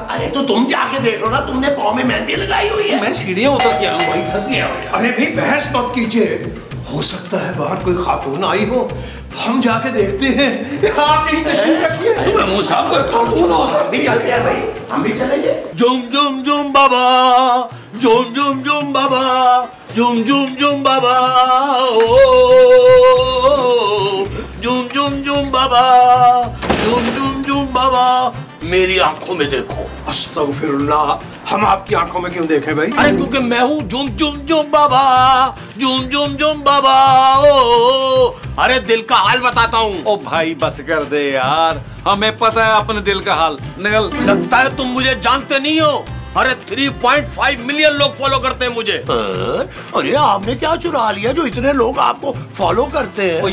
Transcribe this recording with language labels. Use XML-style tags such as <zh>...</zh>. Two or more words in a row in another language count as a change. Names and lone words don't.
<hi>अरे तो तुम जाके देख लो ना, तुमने पाँव में मेहंदी लगाई हुई है। मैं सीढ़ियाँ उतर गया हूँ, वही थक गया हूँ। अरे भाई बहस मत कीजिए, हो सकता है बाहर कोई खातून आई हो। हम जाके देखते हैं। आप यही तशरीफ रखिए। हम भी चलते हैं भाई, हम भी चलेंगे। जुम जुम जुम बाबा, जुम जुम जुम बाबा, जुम जुम जुम बाबा, जुम जुम जुम बाबा, जुम जुम जुम बाबा, मेरी आंखों में देखो। अस्तगफिरुल्लाह, हम आपकी आंखों में क्यों देखें भाई? अरे क्योंकि मैं हूँ जुम जुम जुम बाबा, जुम जुम जुम बाबा। ओ अरे दिल का हाल बताता हूँ। ओ भाई बस कर दे यार, हमें पता है अपने दिल का हाल। निकल। लगता है तुम मुझे जानते नहीं हो। अरे 3.5 मिलियन लोग फॉलो करते हैं मुझे। अरे आपने क्या चुरा लिया जो इतने लोग आपको फॉलो करते हैं?</hi>